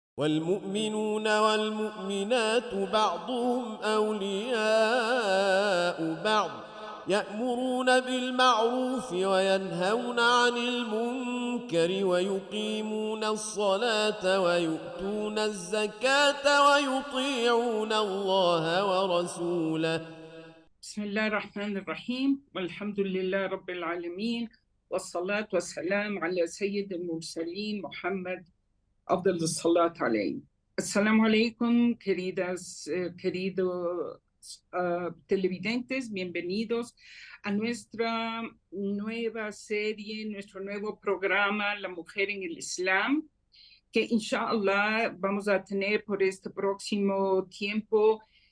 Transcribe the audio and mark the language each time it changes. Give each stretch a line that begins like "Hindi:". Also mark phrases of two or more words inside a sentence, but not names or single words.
Arabic: والمؤمنون والمؤمنات بعضهم أولياء بعض يأمرون بالمعروف وينهون عن المنكر ويقيمون الصلاة ويؤتون الزكاة ويطيعون الله ورسوله. بسم الله الرحمن الرحيم والحمد لله رب العالمين والصلاة والسلام على سيد المرسلين محمد أفضل الصلاة عليه. السلام عليكم,
Spanish: queridos televidentes, bienvenidos a nuestra nueva serie, nuestro nuevo programa, La Mujer en el Islam, que inshallah vamos a tener por este próximo tiempo